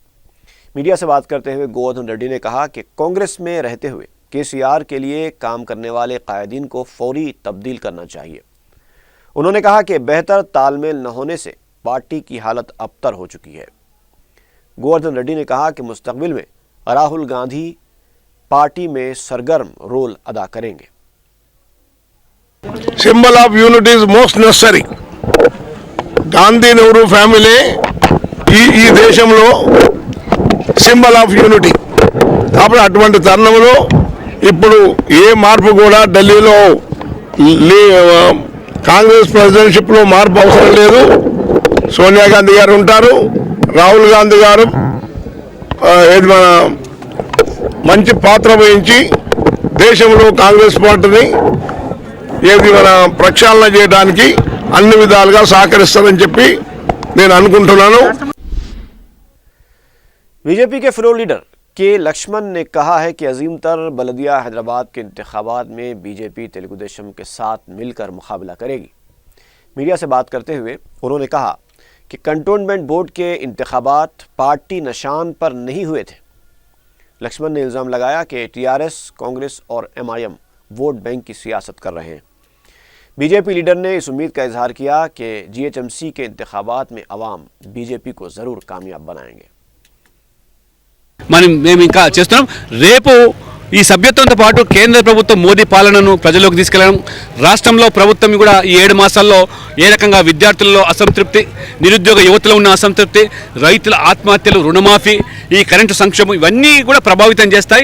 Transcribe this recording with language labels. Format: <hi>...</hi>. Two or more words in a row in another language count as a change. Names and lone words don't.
<ur>میڈیا سے بات کرتے ہوئے گووردھن ریڈی نے کہا کہ کانگریس میں رہتے ہوئے KCR کے لیے کام کرنے والے قائدین کو فوری تبدیل کرنا چاہیے. انہوں نے کہا کہ بہتر تال میل نہ ہونے سے پارٹی کی حالت ابتر ہو چکی ہے. گووردھن ریڈی نے کہا کہ مستقبل میں راہل گاندھی پارٹی میں سرگرم رول ادا کریں گے.</ur> <en>Symbol of unity is most necessary.</en> <te>గాంధీ నెహ్రూ ఫ్యామిలీ ఈ దేశంలో</te> <en>symbol of unity.</en> <te>కాబట్టి అటువంటి తరుణంలో ఇప్పుడు ఏ మార్పు కూడా ఢిల్లీలో కాంగ్రెస్ ప్రెసిడెన్షిప్లో మార్పు అవసరం లేదు. సోనియా గాంధీ గారు ఉంటారు, రాహుల్ గాంధీ గారు మన మంచి పాత్ర వహించి దేశంలో కాంగ్రెస్ పార్టీని ఏది మన ప్రక్షాళన చేయడానికి అన్ని విధాలుగా సహకరిస్తారని చెప్పి నేను అనుకుంటున్నాను।</te> <ur>بی جے پی کے</ur> <en>floor leader</en> <ur>کے لکشمن نے کہا ہے کہ عظیم تر بلدیہ حیدرآباد کے انتخابات میں بی جے پی تیلگو دیشم کے ساتھ مل کر مقابلہ کرے گی. میڈیا سے بات کرتے ہوئے انہوں نے کہا کہ</ur> <en>cantonment board</en> <ur>کے انتخابات پارٹی نشان پر نہیں ہوئے تھے. لکشمن نے الزام لگایا کہ TRS، کانگریس اور MIM ووٹ بینک کی سیاست کر رہے ہیں. بی جے پی لیڈر نے اس امید کا اظہار کیا کہ GHMC کے انتخابات میں عوام بی جے پی کو ضرور کامیاب بنائیں گے.</ur> <te>మేము ఇంకా చేస్తున్నాం। రేపు ఈ సభ్యత్వంతో పాటు కేంద్ర ప్రభుత్వం మోదీ పాలనను ప్రజల్లోకి తీసుకెళ్లడం, రాష్ట్రంలో ప్రభుత్వం కూడా ఈ 7 మాసాల్లో ఏ రకంగా విద్యార్థుల్లో అసంతృప్తి, నిరుద్యోగ యువతలో ఉన్న అసంతృప్తి, రైతుల ఆత్మహత్యలు, రుణమాఫీ, ఈ కరెంటు సంక్షేమం ఇవన్నీ కూడా ప్రభావితం చేస్తాయి।</te>